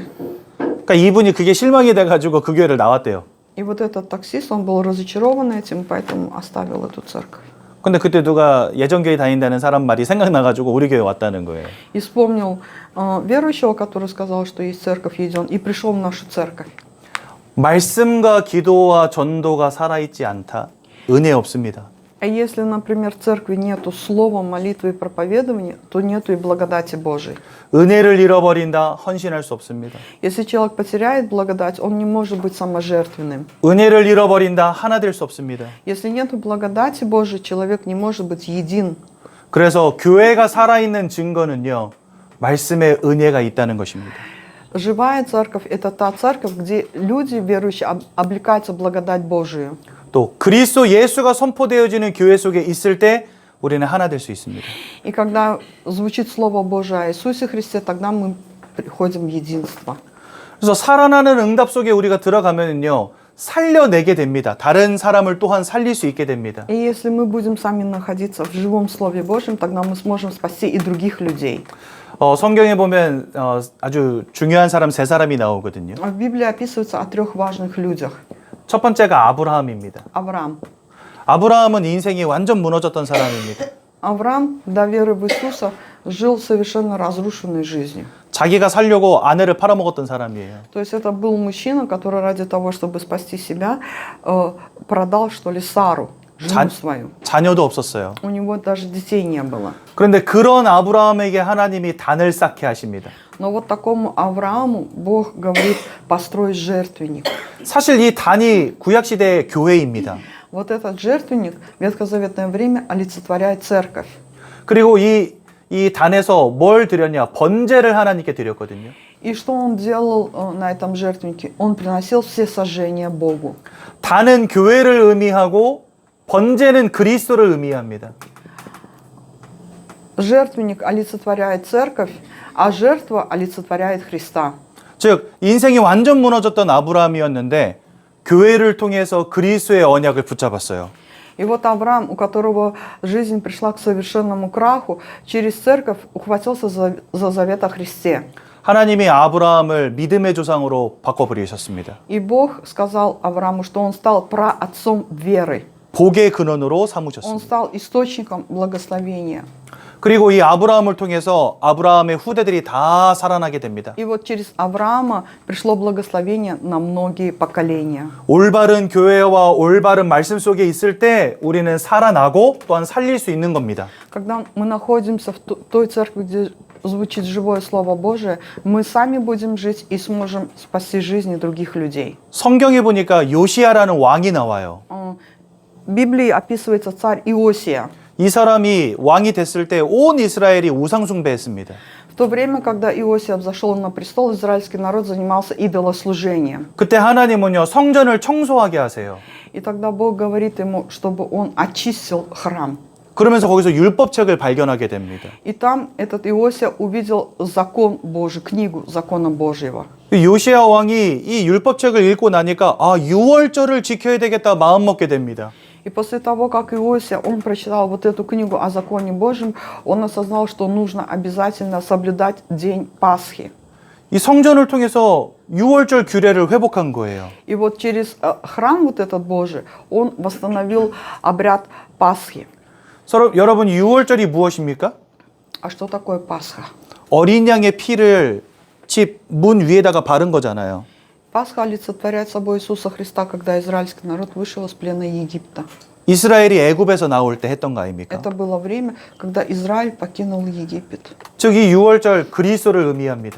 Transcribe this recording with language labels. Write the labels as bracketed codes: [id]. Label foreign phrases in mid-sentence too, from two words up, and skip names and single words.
[ko] 그러니까 이분이 그게 실망이 돼가지고 그 교회를 나왔대요. [ru] И вот этот таксист, он был разочарован этим, поэтому оставил эту церковь. [ko] 근데 그때 누가 예전 교회 다닌다는 사람 말이 생각나가지고 우리 교회 왔다는 거예요. [ru] И вспомнил верующего, который сказал, что есть церковь Еден, и пришел в нашу церковь. [ko] 말씀과 기도와 전도가 살아있지 않다. 은혜 없습니다. [ru] А если, например, в церкви нету слова, молитвы и проповедования, то нету и благодати Божией. [ko] 은혜를 잃어버린다. 헌신할 수 없습니다. [ru] Если человек потеряет благодать, он не может быть саможертвенным. [ko] 은혜를 잃어버린다. 하나 될 수 없습니다. [ru] Если нету благодати Божией, человек не может быть един. [ko] 그래서 교회가 살아있는 증거는요. 말씀의 은혜가 있다는 것입니다. [ru] Живая церковь – это та церковь, где люди, верующие, облекаются в благодать Божию. [ko] 또 그리스도 예수가 선포되어지는 교회 속에 있을 때 우리는 하나 될 수 있습니다. [ru] И когда звучит Слово Божие о Иисусе Христе, тогда мы приходим в единство. [ko] 그래서 살아나는 응답 속에 우리가 들어가면은요. 살려내게 됩니다. 다른 사람을 또한 살릴 수 있게 됩니다. [ru] И если мы будем сами находиться в живом Слове Божьем, тогда мы сможем спасти и других людей. [ko] 성경에 보면 아주 중요한 사람 세 사람이 나오거든요. [ru] В Библии описывается о трех важных людях. [ko] 첫 번째가 아브라함입니다. [ru] Авраам. [ko] 아브라함은 인생이 완전 무너졌던 사람입니다. [ru] Авраам до веры в Иисуса жил совершенно разрушенной жизнью. [ko] 자기가 살려고 아내를 팔아먹었던 사람이에요. [ru] То есть это был мужчина, который ради того, чтобы спасти себя, продал, что ли, Сару, жену свою. [ko] 자녀도 없었어요. [ru] У него даже детей не было. [ko] 그런데 그런 아브라함에게 하나님이 단을 쌓게 하십니다. [ru] Но вот такому Аврааму Бог говорит, построй жертвенник. [ko] 사실 이 단이 구약시대의 교회입니다. [ru] Вот этот жертвенник в ветхозаветное время олицетворяет церковь. [ko] 그리고 이 단에서 뭘 드렸냐? 번제를 하나님께 드렸거든요. [ru] И что он делал на этом жертвеннике? Он приносил все сожжения Богу. [ko] 단은 교회를 의미하고 번제는 그리스도를 의미합니다. [ru] Жертвенник олицетворяет церковь, а жертва олицетворяет Христа. [ko] 즉 인생이 완전 무너졌던 아브라함이었는데 교회를 통해서 그리스도의 언약을 붙잡았어요. [ru] И вот Авраам, у которого жизнь пришла к совершенному краху, через церковь ухватился за завет о Христе. [ko] 하나님이 아브라함을 믿음의 조상으로 바꿔버리셨습니다. [ru] И Бог сказал Аврааму, что он стал праотцом веры. [ko] 복의 근원으로 [ru] Он [ko] 삼으셨습니다. [ru] стал источником благословения. [ko] 그리고 이 아브라함을 통해서 아브라함의 후대들이 다 살아나게 됩니다. [ru] И вот через Авраама пришло благословение на многие поколения. [ko] 올바른 교회와 올바른 말씀 속에 있을 때 우리는 살아나고 또한 살릴 수 있는 겁니다. [ru] Когда мы находимся в той церкви, где звучит живое Слово Божие, мы сами будем жить и сможем спасти жизни других людей. [ko] 성경에 보니까 요시야라는 왕이 나와요. [ru] В Библии описывается царь Иосия. [ko] 이 사람이 왕이 됐을 때 온 이스라엘이 우상 숭배했습니다. [ru] В то время, когда Иосия взошел на престол, израильский народ занимался идолослужением. [ko] 그때 하나님은요 성전을 청소하게 하세요. [ru] И тогда Бог говорит ему, чтобы он очистил храм. [ko] 그러면서 거기서 율법책을 발견하게 됩니다. [ru] И там этот Иосия увидел закон Божий, книгу закона Божьего. [ko] 요시야 왕이 이 율법책을 읽고 나니까 아 6월절을 지켜야 되겠다 마음 먹게 됩니다. [ru] И после того, как Иосия, он прочитал вот эту книгу о законе Божьем, он осознал, что нужно обязательно соблюдать день Пасхи. [ko] 이 성전을 통해서 6월절 규례를 회복한 거예요. [ru] И вот через храм вот этот Божий, он восстановил обряд Пасхи. [ko] 여러분 6월절이 무엇입니까? [ru] А что такое Пасха? [ko] 어린 양의 피를 집 문 위에다가 바른 거잖아요. [ru] Пасха олицетворяет собой Иисуса Христа, когда израильский народ вышел из плена Египта. [ko] 이스라엘이 애굽에서 나올 때 했던 거 아닙니까? [ru] Это было время, когда Израиль покинул Египет. [ko] 즉 이 6월절 그리스도를 의미합니다.